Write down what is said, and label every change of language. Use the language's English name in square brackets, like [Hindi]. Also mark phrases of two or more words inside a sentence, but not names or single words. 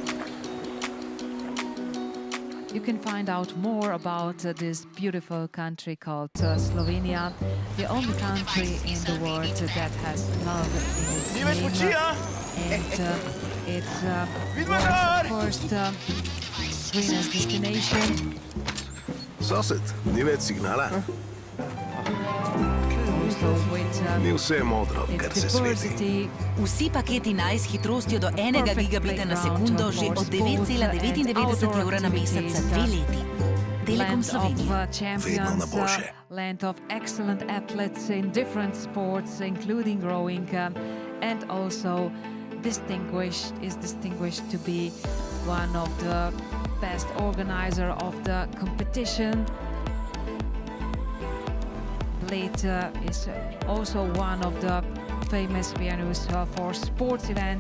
[English] You can find out more about this beautiful country called Slovenia, the only country in the world that has love in its name. And it's world's first greenest destination. [Slovenian] Sosed, ni več signala. Ni vse modro, kar se sveti. Vsi paketi Nice s hitrostjo do 1 gigabita na sekundo že od 9,99 evra na mesec za 2 leti. Telekom Slovenija. Vedno na boljše. [English] Land of excellent athletes in different sports, including rowing, and also distinguished to be one of the best organizer of the competition. Bled is also one of the famous venues for sports events.